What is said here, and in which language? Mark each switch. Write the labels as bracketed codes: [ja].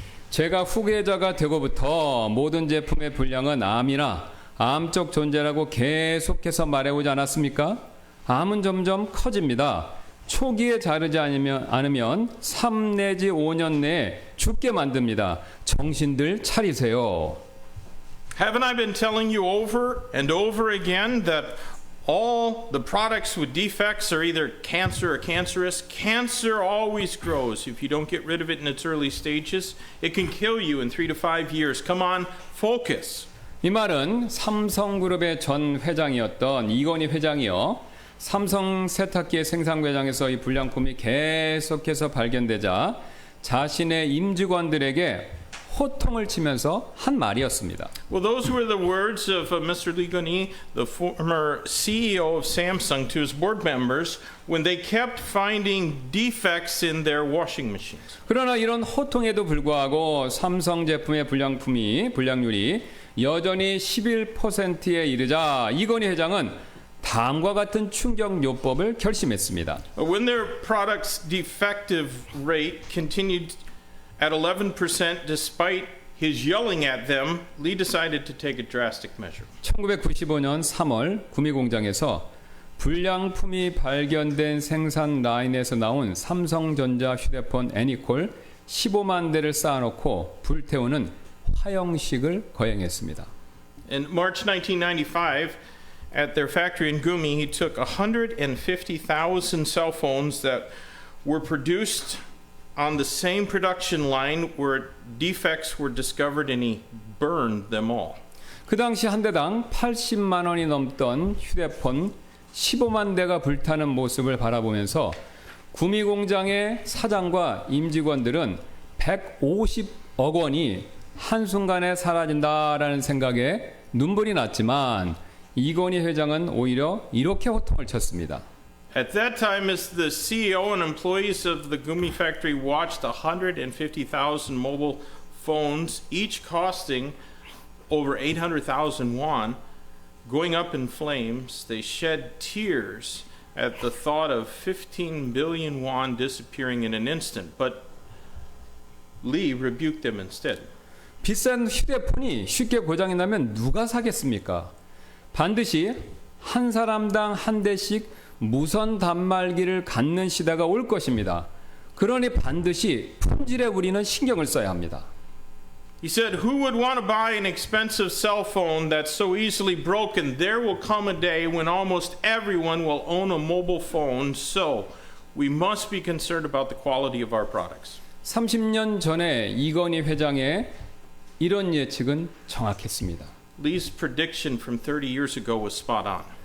[ko] 제가 후계자가 되고부터 모든 제품의 분량은 암이나 암적 존재라고 계속해서 말해오지 않았습니까? 암은 점점 커집니다. 초기에 자르지 않으면 3 내지 5년 내에 죽게 만듭니다. 정신들 차리세요. [en] Haven't I been telling you over and over again that all the products with defects are either cancer or cancerous? Cancer always grows. If you don't get rid of it in its early stages, it can kill you in 3 to 5 years. Come on, focus. [ko] 이 말은 삼성그룹의 전 회장이었던 이건희 회장이요. 삼성 세탁기의 생산 과정에서 이 불량품이 계속해서 발견되자 자신의 임직원들에게 호통을 치면서 한 말이었습니다. [en] Well, those were the words of Mr. Lee Gun-hee, the former CEO of Samsung, to his board members when they kept finding defects in their washing machines. [ko] 그러나 이런 호통에도 불구하고 삼성 제품의 불량률이 여전히 11%에 이르자 이건희 회장은 다음과 같은 충격요법을 결심했습니다. [en] When their product's defective rate continued at 11% despite his yelling at them, Lee decided to take a drastic measure. [ko] 1995년 3월 구미 공장에서 불량품이 발견된 생산 라인에서 나온 삼성전자 휴대폰 애니콜 15만 대를 쌓아놓고 불태우는 화형식을 거행했습니다. [en] In March 1995, at their factory in Gumi, he took 150,000 cell phones that were produced on the same production line where defects were discovered, and he burned them all. [ko] 그 당시 한 대당 80만 원이 넘던 휴대폰 15만 대가 불타는 모습을 바라보면서 구미 공장의 사장과 임직원들은 150억 원이 한순간에 사라진다라는 생각에 눈물이 났지만 이건희 회장은 오히려 이렇게 호통을 쳤습니다. [en] At that time, as the CEO and employees of the Gumi factory watched 150,000 mobile phones, each costing over 800,000 won, going up in flames, they shed tears at the thought of 15 billion won disappearing in an instant. But Lee rebuked them instead. [ko] 비싼 휴대폰이 쉽게 고장이 나면 누가 사겠습니까? 반드시 한 사람당 한 대씩 무선 단말기를 갖는 시대가 올 것입니다. 그러니 반드시 품질에 우리는 신경을 써야 합니다. [en] He said, who would want to buy an expensive cell phone that's so easily broken? There will come a day when almost everyone will own a mobile phone, so we must be concerned about the quality of our products. [ko] 30년 전에 이건희 회장의 이런 예측은 정확했습니다. [en] Lee's prediction from 30 years ago was spot on.